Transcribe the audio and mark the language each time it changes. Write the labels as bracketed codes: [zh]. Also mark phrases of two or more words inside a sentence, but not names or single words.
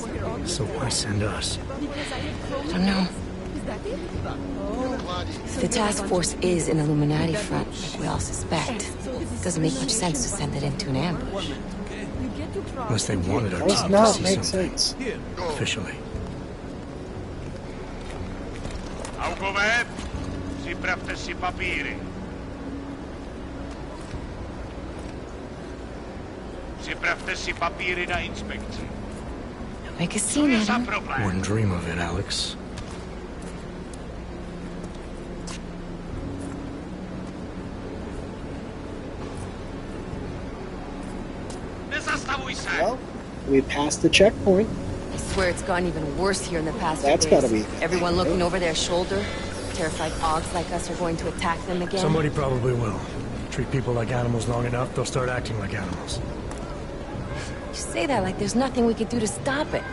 [en] So why send us? I don't know. If the task force is an Illuminati front, like we all suspect, it doesn't make much sense to send it into an ambush. Unless they wanted our Does team to not see make something. sense. Officially. [cs] Augoved, připravte si papíry. Připravte si papíry na inspekci. [en] Make a scene, Adam. Wouldn't dream of it, Alex. [cs] Nezastavuj se. [en] Well, we passed the checkpoint. I swear it's gotten even worse here in the past That's few days. gotta be. Everyone looking over their shoulder. Terrified Augs like us are going to attack them again. Somebody probably will. Treat people like animals long enough, they'll start acting like animals. You say that like there's nothing we could do to stop it.